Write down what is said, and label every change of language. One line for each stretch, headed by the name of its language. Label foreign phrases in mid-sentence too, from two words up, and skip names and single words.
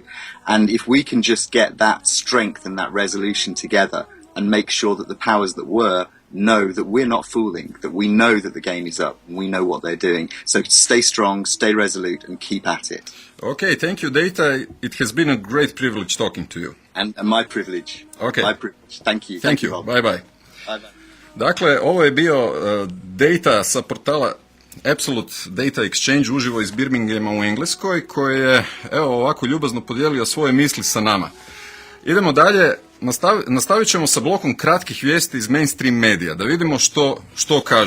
English: And if we can just get that strength and that resolution together, and make sure that the powers that were know that we're not fooling, that we know that the game is up, and we know what they're doing. So stay strong, stay resolute, and keep at it. Okay, thank you, Data. It has been a great privilege talking to you. And my privilege. Okay. My privilege. Thank you. Thank you. Bye bye. Bye bye.
Croatian: Dakle, ovo je bio Data sa portala Absolute Data Exchange uživo iz Birminghama u Engleskoj, koji je evo ovako ljubazno podijelio svoje misli sa nama. Idemo dalje. nastavit ćemo sa blokom kratkih vijesti iz mainstream medija, da vidimo što kažu.